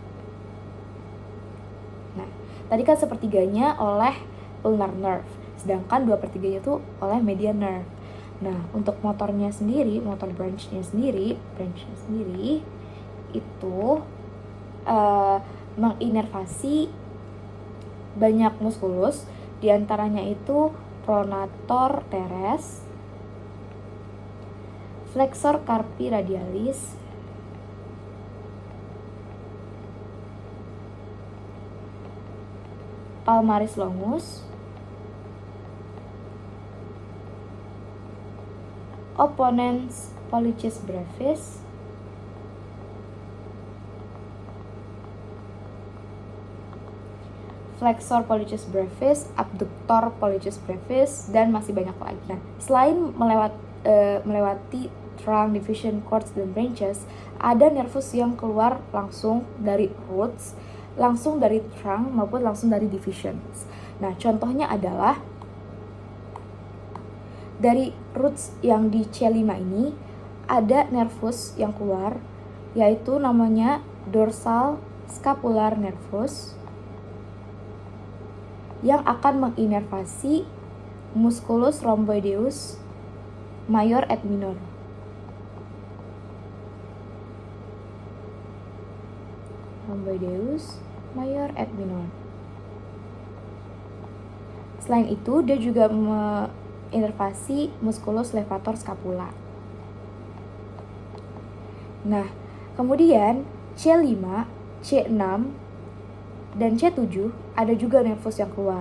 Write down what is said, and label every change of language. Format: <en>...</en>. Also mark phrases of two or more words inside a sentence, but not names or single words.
<id>Nah, tadi kan sepertiganya oleh</id> <en>ulnar nerve,</en> <id>sedangkan 2/3 itu oleh</id> <en>median nerve.</en> <id>Nah, untuk motornya sendiri,</id> <en>motor branch-</en> <id>nya sendiri itu menginervasi banyak musculus, diantaranya itu</id> <la>pronator teres, flexor carpi radialis, palmaris longus, opponens pollicis brevis, flexor pollicis brevis, abductor pollicis brevis,</la> <id>dan masih banyak lagi. Nah, selain melewati trunk, division, cords, dan branches, ada nervus yang keluar langsung dari roots, langsung dari trunk, maupun langsung dari divisions. Nah, contohnya adalah dari roots yang di C5 ini, ada nervus yang keluar, yaitu namanya</id> <en>dorsal scapular</en> <id>nervus, yang akan menginervasi</id> <la>musculus rhomboideus major et minor. Rhomboideus major et minor.</la> <id>Selain itu, dia juga menginervasi</id> <la>musculus levator scapula.</la> <id>Nah, kemudian C5, C6, dan C7 ada juga nervus yang keluar.</id>